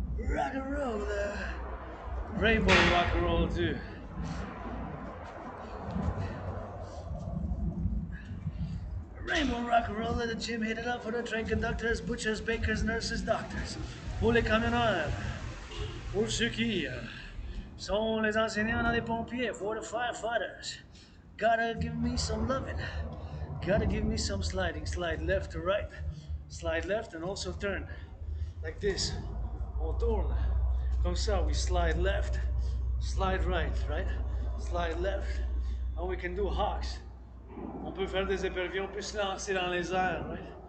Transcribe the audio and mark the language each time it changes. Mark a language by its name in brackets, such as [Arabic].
[English] Rock and roll, Rainbow rock and roll too. Rainbow rock and roll at the gym, hit it up for the train conductors, butchers, bakers, nurses, doctors. [French] Pour les camionneurs, pour ceux qui sont les enseignants dans les pompiers, [English] for the firefighters. Gotta give me some loving. Gotta give me some sliding. Slide left to right, slide left and also turn. Like this. [French] On tourne. Comme ça, [English] we slide left, slide right, right? Slide left. And we can do hawks. [French] On peut faire des éperviers, on peut se lancer dans les airs, right?